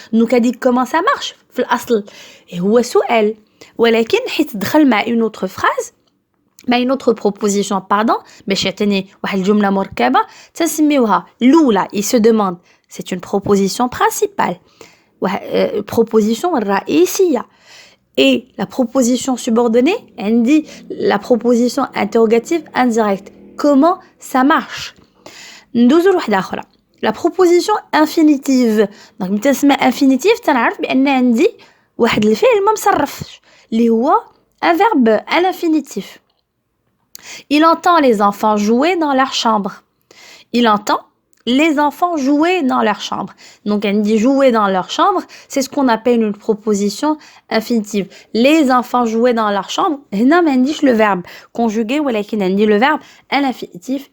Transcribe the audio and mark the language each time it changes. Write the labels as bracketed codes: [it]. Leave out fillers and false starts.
[fr] Donc dit comment ça marche [ar] في الأصل هو سؤال, ولكن حيت دخل مع une autre phrase, مع [fr] une autre proposition pardon, [ar] باش يعطيني واحد الجملة مركبة تسميوها الأولى. [fr] Il se demande, c'est une proposition principale, proposition رئيسية. Et la proposition subordonnée, elle dit la proposition interrogative indirecte. Comment ça marche? [ar] ندوزو لوحدة أخرى. [fr] La proposition infinitive. [ar] Donc ملي تسمى infinitive تنعرف بأن عندي واحد الفعل ما مصرفش اللي هو un verbe à l'infinitif. [fr] Il entend les enfants jouer dans leur chambre. Il entend les enfants jouer dans leur chambre. Donc, elle dit jouer dans leur chambre, c'est ce qu'on appelle une proposition infinitive. Les enfants jouaient dans leur chambre. [ar] هنا ما عنديش [fr] le verbe conjugué, [ar] ولكن عندي [fr] le verbe à l'infinitif.